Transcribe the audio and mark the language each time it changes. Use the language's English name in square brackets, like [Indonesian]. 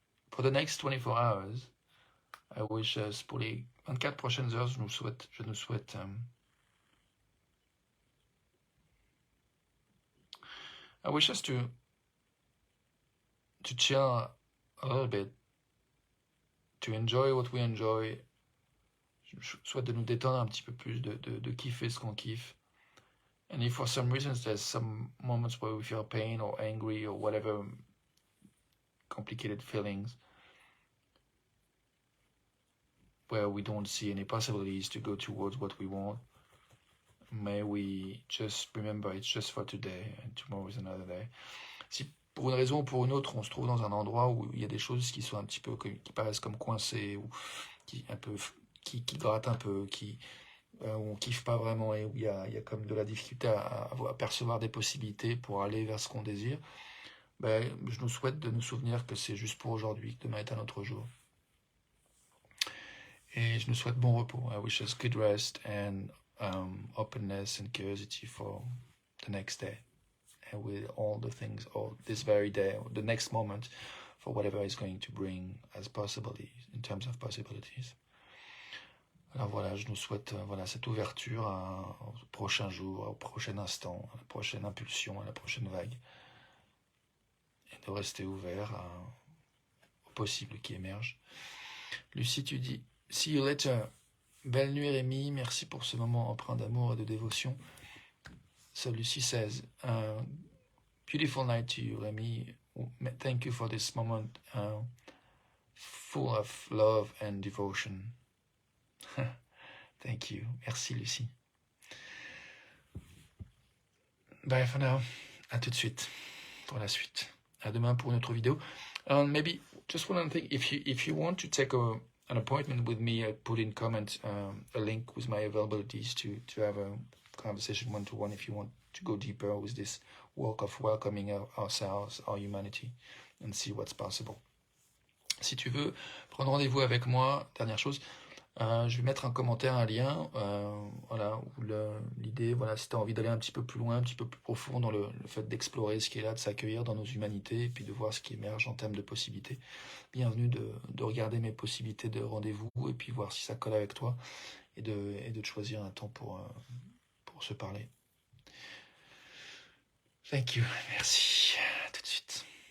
[English] For the next 24 hours, I wish us, [French] pour les 24 prochaines heures, je nous souhaite [English] I wish us to chill a little bit, to enjoy what we enjoy. [French] Je souhaite de nous détendre un petit peu plus, de kiffer ce qu'on kiffe. [English] And if for some reasons there's some moments where we feel pain or angry or whatever complicated feelings, where we don't see any possibilities to go towards what we want, may we just remember it's just for today and tomorrow is another day. [French] Si pour une raison ou pour une autre, on se trouve dans un endroit où il y a des choses qui sont un petit peu, qui paraissent comme coincées, ou qui grattent un peu, où on kiffe pas vraiment et où il y a comme de la difficulté à percevoir des possibilités pour aller vers ce qu'on désire, ben, je nous souhaite de nous souvenir que c'est juste pour aujourd'hui, que demain est un autre jour. Et je nous souhaite bon repos. [English] I wish us good rest and openness and curiosity for the next day. And with all the things, or this very day, or the next moment, for whatever is going to bring as possibilities, in terms of possibilities. [French] Alors voilà, je nous souhaite cette ouverture au prochain jour, au prochain instant, à la prochaine impulsion, à la prochaine vague. Et de rester ouvert au possible qui émerge. Lucie, tu dis, [English] see you later. [French] Belle nuit Rémi, merci pour ce moment empreint d'amour et de dévotion. [English] So Lucy says, beautiful night to you, Rémi. Thank you for this moment full of love and devotion. Thank you. [French] Merci, [English] Lucie. Bye for now. [French] À tout de suite pour la suite. À demain pour une autre vidéo. [English] Maybe just one thing. If you want to take an appointment with me, I put in comments a link with my availabilities to have a conversation one-to-one if you want to go deeper with this work of welcoming ourselves, our humanity, and see what's possible. [French] Si tu veux prendre rendez-vous avec moi, dernière chose, Je vais mettre un commentaire, un lien, voilà, où l'idée, voilà, si tu as envie d'aller un petit peu plus loin, un petit peu plus profond dans le fait d'explorer ce qui est là, de s'accueillir dans nos humanités, et puis de voir ce qui émerge en termes de possibilités. Bienvenue de regarder mes possibilités de rendez-vous, et puis voir si ça colle avec toi, et de te choisir un temps pour se parler. [English] Thank you, [French] merci. À tout de suite.